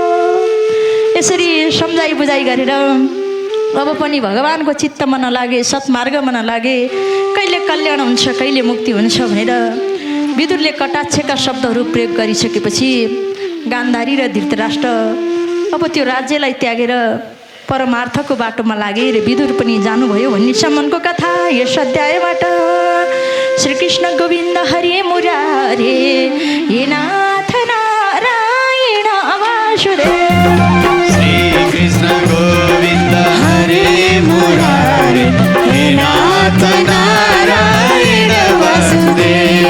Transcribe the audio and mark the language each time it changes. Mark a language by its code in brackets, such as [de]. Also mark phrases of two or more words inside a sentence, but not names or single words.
[ne] यसरी सम्झाइ बुझाइ गरेर अब पनि भगवानको चित्तमा नलागे, सत्मार्गमा नलागे, कहिले कल्याण हुन्छ कहिले मुक्ति हुन्छ भनेर विदुरले कटाक्षका शब्दहरू प्रयोग गरिसकेपछि गान्धारी र धृतराष्ट्र अब त्यो राज्यलाई त्यागेर परमार्थको बाटोमा लागे र विदुर पनि जानुभयो भन्ने सम्मको कथा यस अध्यायबाट। [sa] श्रीकृष्ण गोविन्द हरे मुरारे, हे नाथ नारायण वासुदेव। श्रीकृष्ण गोविन्द हरे मुरारे, हे नाथ नारायण वासुदेव।